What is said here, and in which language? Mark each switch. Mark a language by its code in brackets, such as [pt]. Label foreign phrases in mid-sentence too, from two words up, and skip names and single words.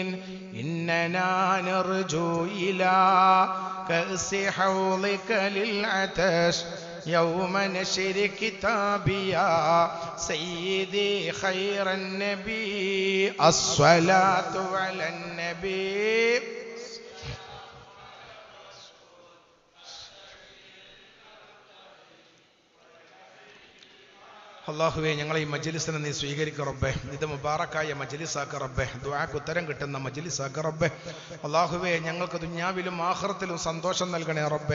[ar] إن إننا نرجو إلى كأس حوضك للعطش يوم نشر كتابي يا سيدي خير النبي الصلاة على النبي. [ml] അല്ലാഹുവേ, ഞങ്ങളെ ഈ മജ്ലിസിനെ നീ സ്വീകരിക്കുക റബ്ബേ. ഇത് മുബാറക്കായ മജ്ലിസാക്ക റബ്ബേ. ദുആക്ക് ഉത്തരം കിട്ടുന്ന മജ്ലിസാക്ക റബ്ബേ. അല്ലാഹുവേ, ഞങ്ങൾക്ക് ദുനിയാവിലും ആഖിറത്തിലും സന്തോഷം നൽകണേ റബ്ബേ.